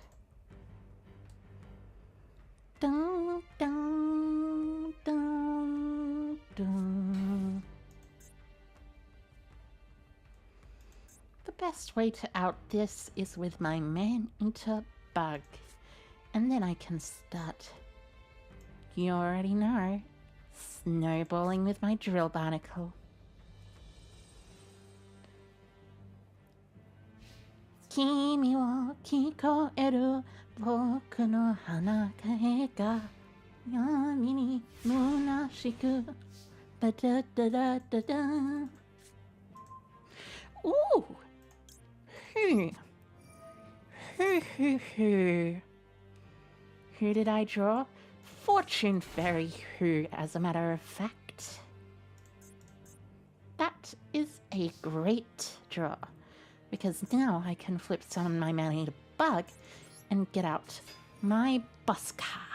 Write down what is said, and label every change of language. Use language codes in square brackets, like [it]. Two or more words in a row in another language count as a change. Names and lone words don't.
[en] Dun, dun, dun, dun. The best way to out this is with my man-eater bug, and then I can start, you already know, snowballing with my drill barnacle. [ja] 君を聞こえる僕の花かえが闇に虚しくばだだだだだ. [en] Ooh! Who did I draw? Fortune Fairy Who, as a matter of fact. That is a great draw, because now I can flip summon my man-eater bug and get out my boss card.